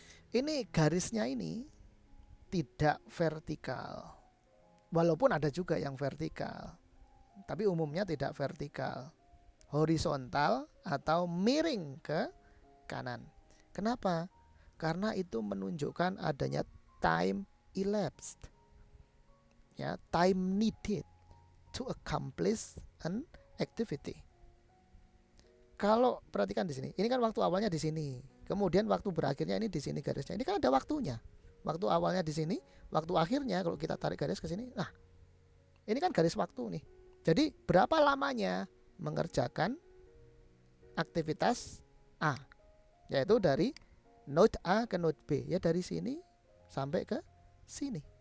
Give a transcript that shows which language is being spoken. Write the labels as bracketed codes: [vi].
[id] Ini garisnya ini tidak vertikal. Walaupun ada juga yang vertikal, tapi umumnya tidak vertikal. Horizontal atau miring ke kanan. Kenapa? Karena itu menunjukkan adanya time elapsed. [en] Ya, time needed to accomplish an activity. [id] Kalau perhatikan di sini, ini kan waktu awalnya di sini, kemudian waktu berakhirnya ini di sini garisnya. Ini kan ada waktunya. Waktu awalnya di sini, waktu akhirnya kalau kita tarik garis ke sini. Nah, ini kan garis waktu nih. Jadi berapa lamanya mengerjakan aktivitas A, yaitu dari node A ke node B, ya dari sini sampai ke sini.